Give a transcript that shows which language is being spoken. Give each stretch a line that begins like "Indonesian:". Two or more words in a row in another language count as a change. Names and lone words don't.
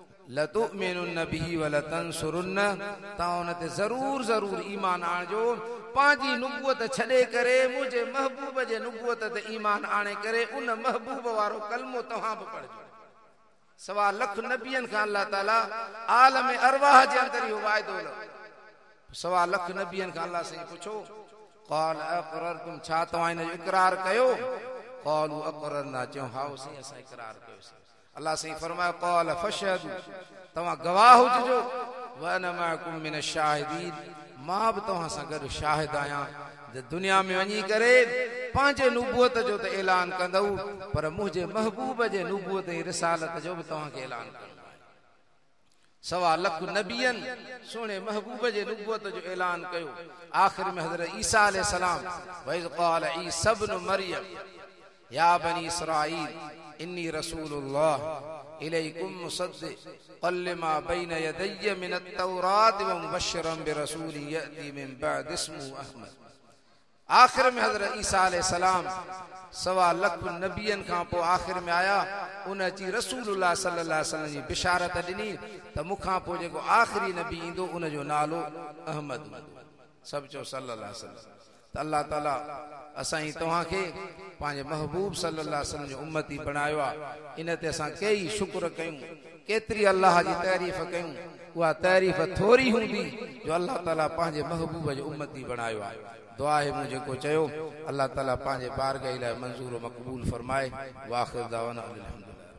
Arabic: لتؤمنن به ولتنصرنه
Sindhi: तव्हां उन ते ज़रूर ज़रूर ईमान आणिजो पंहिंजी नुबूअत छॾे करे मुंहिंजे महबूब जे नुबूअत ते ईमान आणे करे उन महबूब वारो कलमो तव्हां बि पढ़जो सवा लख नबियनि खां अल्लाह ताला आलम अरवाह जे अंदरि इहो वाइदो सवा लख नबियनि खां अल्लाह साईं पुछो
Arabic: قال أأقررتم
Sindhi: छा तव्हां इन जो इक़रार कयो
Arabic: قالوا أقررنا
Sindhi: चयो हा साईं असां इक़रार कयोसीं अल्लाह साईं फरमायो
Arabic: قال فاشهدوا
Sindhi: तव्हां गवाह हुजो
Arabic: وأنا معكم من الشاهدين
Sindhi: मां बि तव्हां सां गॾु शाहिद आहियां दुनिया में वञी करे पंहिंजे नुबूअत जो त ऐलान कंदव पर मुंहिंजे महबूब जे नुबूअत ऐं रिसालत जो बि तव्हांखे ऐलान करणो आहे सवा लख नबियनि सुहिणे महबूब जे नुबूअत जो ऐलान कयो आख़िर में हज़रत ईसा अलैहिस्सलाम
Arabic: وإذ قال عيسى ابن مريم يا بني إسرائيل إني رسول الله إليكم مصدقا لما بين يدي من التوراة ومبشرا برسول يأتي من بعدي اسمه أحمد
Sindhi: आखिर में हज़रत ईसा अलैहिस्सलाम सवा लख नबियनि खां पोइ आखिर में आया उन अची रसूलुल्लाह
Arabic: صلى الله عليه وسلم
Sindhi: जी बिशारत ॾिनी त मूंखां पोइ जेको आख़िरी नबी ईंदो उन जो नालो अहमद सभु चओ
Arabic: صلى الله عليه وسلم
Sindhi: त अल्लाह ताला असां तव्हांखे पंहिंजे महबूब
Arabic: صلى الله عليه وسلم
Sindhi: जो उम्मती बणायो आहे इन ते असां कई शुक्र कयूं केतिरी अल्लाह जी तारीफ़ कयूं उहा तारीफ़ थोरी हूंदी जो अल्लाह ताला पंहिंजे महबूब जो उम्मती बणायो आहे
Urdu: دعا ہے
Sindhi: मुझे को चयो अल्लाह ताला पंहिंजे बारगाह लाइ मंज़ूर मक़बूल फरमाए
Arabic: وآخر دعوانا الحمد لله.